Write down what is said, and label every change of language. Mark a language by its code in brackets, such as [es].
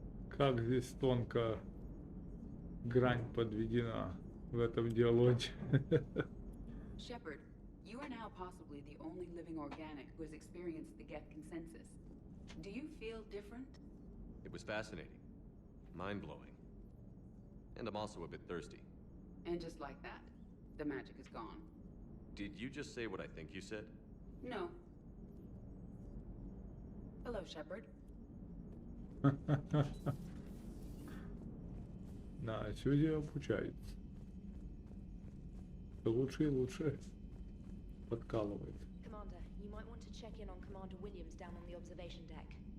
[ru] Как здесь тонко грань подведена в этом диалоге. [en] Shepard, you are now possibly the only living organic who has experienced the Geth consensus. Do you feel different? It was fascinating. Mind-blowing. And I'm also a bit thirsty. And just like that, the magic is gone. Did you just say what I think you said? No. Hello, Shepard. [ru] Да, люди обучаются. Лучше и лучше подкалывает. [en] Commander, you might want to check in on Commander Williams down on the observation deck.